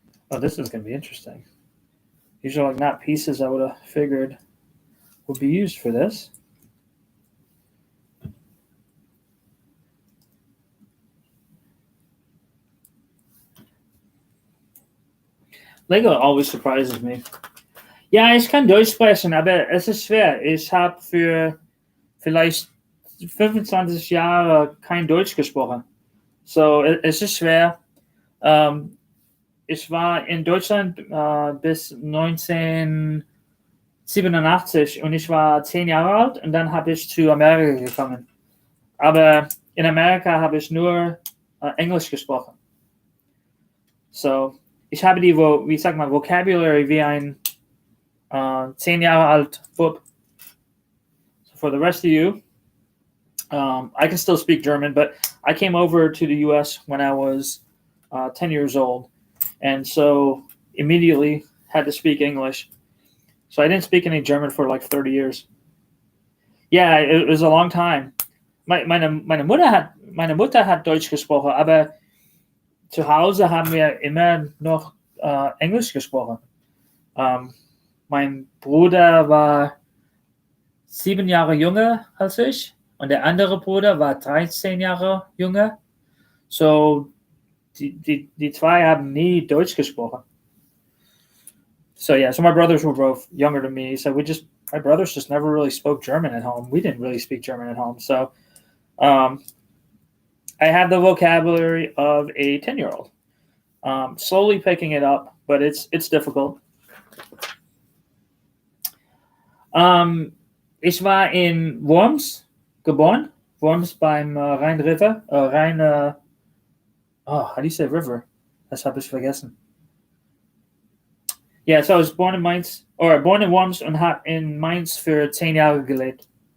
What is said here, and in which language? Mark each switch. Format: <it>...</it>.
<en>Oh, this is going to be interesting. These are like not pieces I would have figured would be used for this. Lego always surprises me.</en> <de>Ja, ich kann Deutsch sprechen, aber es ist schwer. Ich habe für vielleicht 25 Jahre kein Deutsch gesprochen. So, es ist schwer. Ich war in Deutschland bis 1987 und ich war 10 Jahre alt und dann habe ich zu Amerika gekommen. Aber in Amerika habe ich nur Englisch gesprochen. So, ich habe die, Vocabulary wie ein 10 Jahre alt Bub.</de> <en>So for the rest of you, I can still speak German, but I came over to the U.S. when I was 10 years old, and so immediately had to speak English. So I didn't speak any German for like 30 years. Yeah, it was a long time.</en> <de>Meine Mutter hat Deutsch gesprochen, aber zu Hause haben wir immer noch Englisch gesprochen. Mein Bruder war 7 Jahre jünger als ich und der andere Bruder war 13 Jahre jünger. So die zwei haben nie Deutsch gesprochen.</de> <en>So yeah, so my brothers were both younger than me. So my brothers just never really spoke German at home. We didn't really speak German at home. So I have the vocabulary of a 10-year-old. Slowly picking it up, but it's difficult.</en> <de>Ich war in Worms geboren. Worms beim Rhein River.</de> <en>How do you say river?</en> <de>Das habe ich vergessen.</de> <en>Yeah, so I was born in</en> <de>Worms und habe in Mainz für 10 Jahre gelebt.</de>